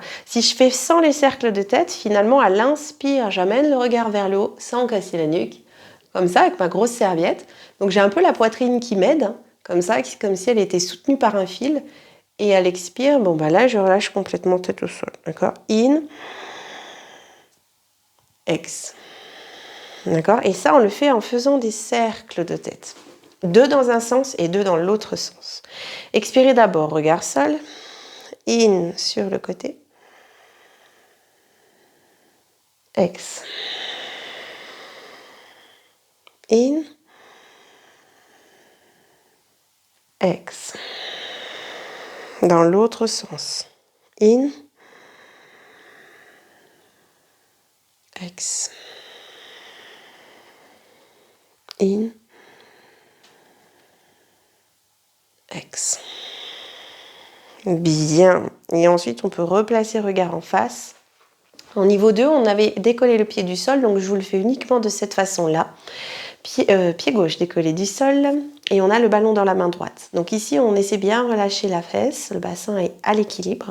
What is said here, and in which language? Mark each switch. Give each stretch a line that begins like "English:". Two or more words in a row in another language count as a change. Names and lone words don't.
French: Si je fais sans les cercles de tête, finalement à l'inspire, j'amène le regard vers le haut sans casser la nuque, comme ça avec ma grosse serviette, donc j'ai un peu la poitrine qui m'aide, comme ça, comme si elle était soutenue par un fil. Et à l'expire, bon bah là, je relâche complètement tête au sol. D'accord? In. Ex. D'accord? Et ça, on le fait en faisant des cercles de tête. 2 dans un sens et 2 dans l'autre sens. Expirez d'abord, regard sol. In sur le côté. Ex. In. Ex. Dans l'autre sens. In. Ex. In. Ex. Bien. Et ensuite, on peut replacer regard en face. En niveau 2, on avait décollé le pied du sol, donc je vous le fais uniquement de cette façon-là. Pied gauche décollé du sol et on a le ballon dans la main droite. Donc ici, on essaie bien de relâcher la fesse, le bassin est à l'équilibre.